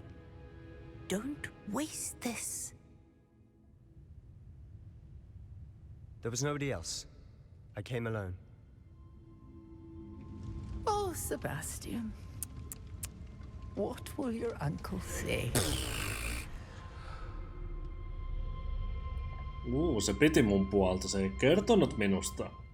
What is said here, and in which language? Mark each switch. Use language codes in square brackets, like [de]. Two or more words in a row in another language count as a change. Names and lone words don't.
[en] Don't waste this. There was nobody else. I came alone. Oh, Sebastian. What will your uncle say? [fi] Se piti mun puolta. Se ei kertonut minusta.